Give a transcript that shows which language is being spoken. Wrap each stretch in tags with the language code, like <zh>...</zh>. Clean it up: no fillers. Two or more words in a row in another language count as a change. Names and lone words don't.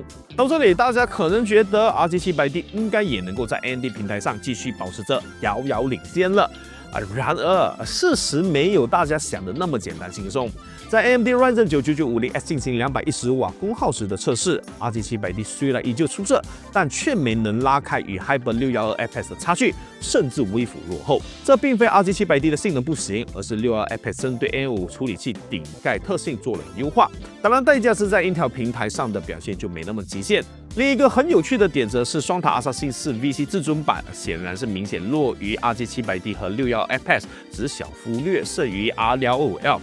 <zh>到這裡，大家可能覺得 RG700D 應該也能夠在 AMD 平台上繼續保持着遙遙領先了。然而，事實沒有大家想的那麼簡單輕鬆。在 AMD Ryzen 9 9950X 進行215瓦功耗時的測試 ，RG700D 雖然依舊出色，但卻沒能拉開與 Hyper 612 FS 的差距，甚至微幅落後。這並非 RG700D 的性能不行，而是612 FS 針對 M5 處理器頂蓋特性做了優化。當然，代價是在 Intel 平台上的表現就沒那麼極限。另一個很有趣的點則是雙塔 Assassin 4 VC 至尊版顯然是明顯弱於 RG700D 和612 FS， 只小幅略勝於 R155L。</zh>